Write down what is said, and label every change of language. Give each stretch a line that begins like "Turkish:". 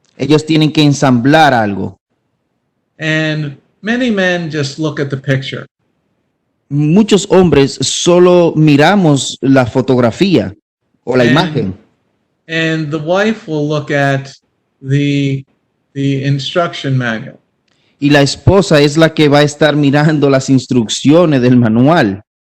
Spanish: ellos tienen que ensamblar algo.
English: And many men just look at the picture.
Spanish: Muchos hombres solo miramos la fotografía o la imagen,
English: And the wife will look at the instruction manual.
Spanish: y la esposa es la que va a estar mirando las instrucciones del manual.